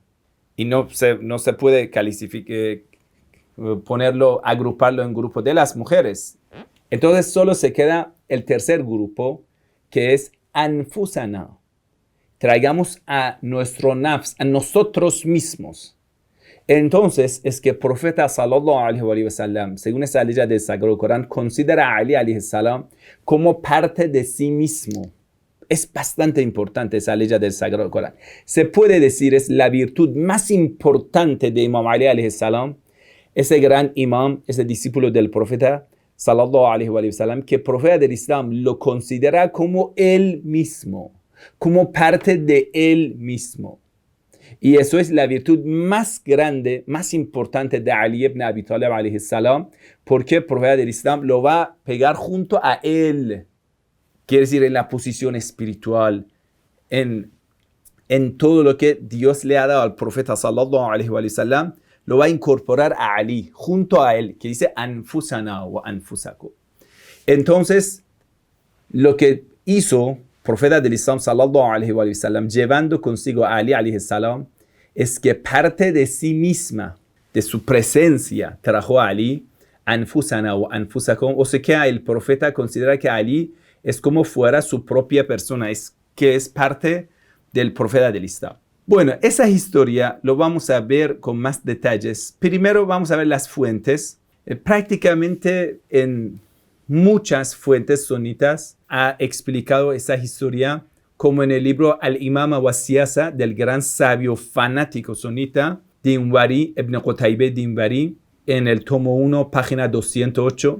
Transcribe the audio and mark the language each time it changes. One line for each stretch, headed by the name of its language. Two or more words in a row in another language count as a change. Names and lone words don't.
Spanish: Y no se puede agruparlo en grupo de las mujeres. Entonces solo se queda el tercer grupo, que es anfusana. Traigamos a nuestro nafs, a nosotros mismos. Entonces es que el profeta
Arabic: صلى الله عليه وسلم,
Spanish: según esa ley del Sagrado Corán, considera a Ali
Arabic: عليه السلام
Spanish: como parte de sí mismo. Es bastante importante esa ley del Sagrado Corán. Se puede decir es la virtud más importante de Imam Ali
Arabic: عليه السلام,
Spanish: ese gran imam, ese discípulo del profeta
Arabic: صلى الله عليه وسلم,
Spanish: que el profeta del Islam lo considera como él mismo, como parte de él mismo. Y eso es la virtud más grande, más importante de Ali ibn Abi Talib
Arabic: عليه السلام,
Spanish: porque el profeta del Islam lo va a pegar junto a él. Quiere decir en la posición espiritual, en todo lo que Dios le ha dado al profeta
Arabic: صلى الله عليه وسلم,
Spanish: lo va a incorporar a Ali, junto a él, que dice
Arabic: أنفسنا وأنفسكم.
Spanish: Entonces, lo que hizo profeta del Islam
Arabic: صلى الله عليه وسلم,
Spanish: llevando consigo a Ali
Arabic: عليه السلام,
Spanish: es que parte de sí misma, de su presencia, trajo a Ali
Arabic: أنفسنا وأنفسكم.
Spanish: O sea que el profeta considera que Ali es como fuera su propia persona, que es parte del profeta del Islam. Bueno, esa historia lo vamos a ver con más detalles. Primero vamos a ver las fuentes. Prácticamente en muchas fuentes sunitas ha explicado esa historia, como en el libro Al-Imama wa Siyasa del gran sabio fanático sunita Dinwari, Ibn Qutaybeh Dinwari, en el tomo 1, página 208.